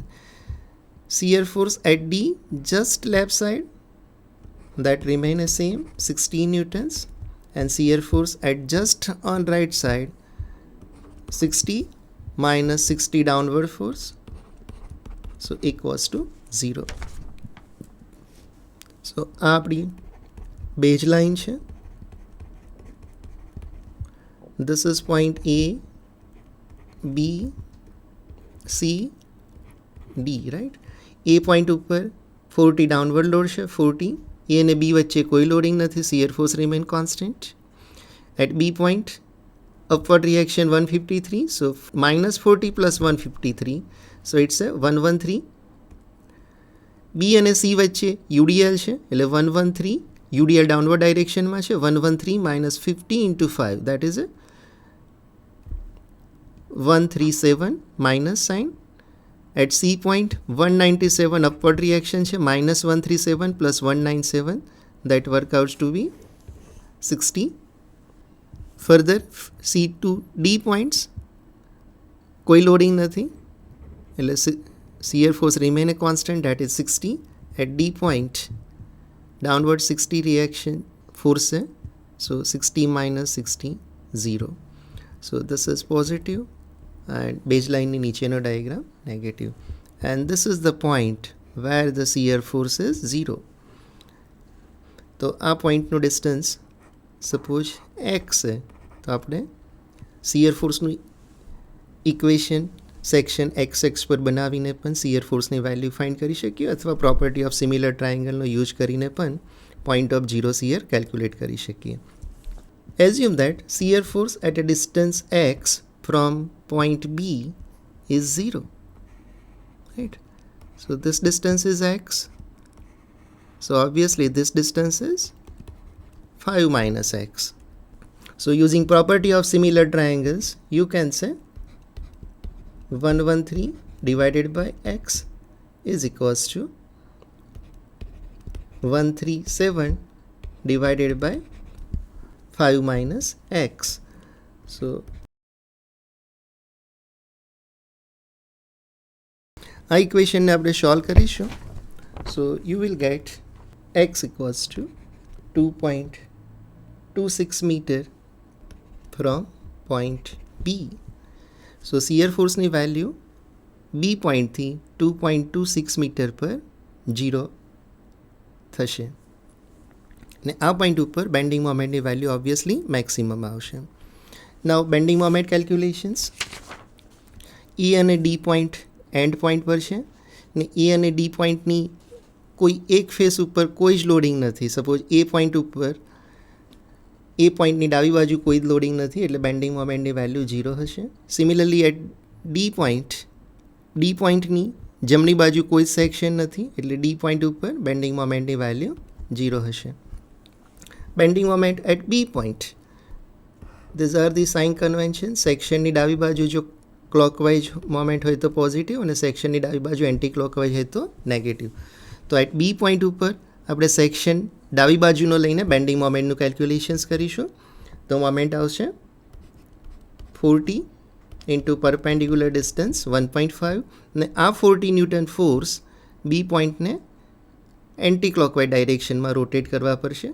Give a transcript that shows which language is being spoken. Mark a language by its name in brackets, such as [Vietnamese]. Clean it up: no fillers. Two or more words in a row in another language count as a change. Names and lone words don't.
[English] Shear force at D, just left side, that remain the same 16 newtons, and shear force at just on right side 60 minus 60 downward force, so equals to 0. [Gujarati] So આ આપણી બેઝ લાઈન છે. [English] This is point A, B, C, D, right? [Gujarati] A point ઉપર 40 [English] downward load [Gujarati] છે, 40. A અને B વચ્ચે કોઈ લોડિંગ નથી, [English] shear force remain constant. At B point, upward reaction 153, so minus 40 plus 153, so it's a 113. [Gujarati] B અને C વચ્ચે UDL છે, એટલે 113, [English] UDL downward directionમાં છે, 113 minus 50 into 5, that is a 137 minus sign. At C point 197 upward reaction છે, minus 137 plus 197, that work out to be 60. Further C to D points [Gujarati] કોઈ લોડિંગ નથી, એટલે [English] shear force remain a constant, that is 60. At D point downward 60 reaction force है, so 60 minus 60 0, so this is positive and baseline [Gujarati] ની નીચેનો [English] diagram negative, and this is the point where the shear force is 0. [Gujarati] તો આ પોઈન્ટનું ડિસ્ટન્સ સપોઝ x છે, તો આપણે શિયર ફોર્સનું ઇક્વેશન સેક્શન એક્સ પર બનાવીને પણ શિયર ફોર્સની વેલ્યુ ફાઇન્ડ કરી શકીએ, અથવા [English] property of similar triangle [Gujarati] યુઝ કરીને પણ [English] point of zero shear [Gujarati] કેલ્ક્યુલેટ કરી શકીએ. [English] assume that shear force at a distance x from point B is 0, right? So this distance is x, so obviously this distance is 5 minus x. So using property of similar triangles, you can say 113 divided by x is equals to 137 divided by 5 minus x. [Gujarati] So આ ઇક્વેશનને આપણે સોલ્વ કરીશું. [English] So you will get x equals to 2.26 meter from point B. [Gujarati] So shear forceની વેલ્યુ B પોઈન્ટથી 2.26 મીટર પર 0 થશે, અને આ પોઈન્ટ ઉપર [English] bending moment [Gujarati] વેલ્યુ ઓબ્વિયસલી મેક્સિમમ આવશે. [English] now bending moment calculations, [Gujarati] E અને D પોઈન્ટ [English] end point [Gujarati] પર છે, ને E અને D પોઈન્ટની કોઈ એક ફેસ ઉપર કોઈ જ લોડિંગ નથી. સપોઝ એ પોઈન્ટ ઉપર એ પોઈન્ટની ડાબી બાજુ કોઈ જ લોડિંગ નથી, એટલે [English] bending moment [Gujarati] વેલ્યુ 0 હશે. સિમિલરલી એટ ડી પોઈન્ટની જમણી બાજુ કોઈ સેક્શન નથી, એટલે ડી પોઈન્ટ ઉપર [English] bending moment [Gujarati] વેલ્યુ 0 હશે. [English] bending moment at B point. These are the sign conventions. [Gujarati] સેક્શનની ડાબી બાજુ જો ક્લોકવાઇઝ મોમેન્ટ હોય તો પોઝિટિવ અને સેક્શનની ડાબી બાજુ [English] anti clockwise [Gujarati] હોય તો નેગેટિવ. તો એટ બી પોઈન્ટ ઉપર આપણે સેક્શન ડાબી બાજુનો લઈને [English] bending moment [Gujarati] કેલ્ક્યુલેશન્સ કરીશું. તો મોમેન્ટ આવશે 40 [English] into perpendicular distance [Gujarati] 1.5 ને આ 40 [English] newton force [Gujarati] બી પોઈન્ટને [English] anti clockwise direction [Gujarati] રોટેટ કરવા પડશે.